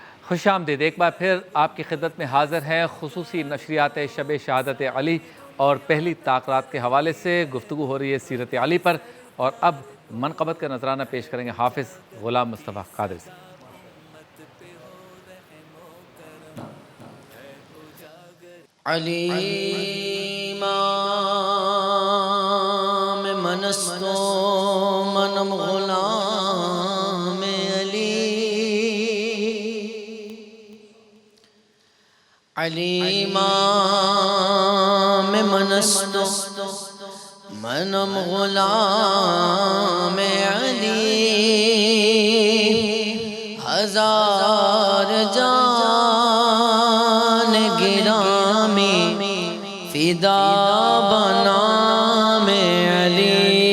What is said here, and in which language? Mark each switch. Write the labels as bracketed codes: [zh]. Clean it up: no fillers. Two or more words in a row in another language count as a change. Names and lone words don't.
[ur] خوش آمدید، ایک بار پھر آپ کی خدمت میں حاضر ہیں خصوصی نشریات شب شہادت علی اور پہلی تاکرات کے حوالے سے گفتگو ہو رہی ہے سیرت علی پر، اور اب منقبت کا نذرانہ پیش کریں گے حافظ غلام مصطفیٰ قادری سے۔ [fa] علی امام من است و منم غلام علی، علی امام من است و منم غلام علی، ہزار جان گرامی فدا بنام علی،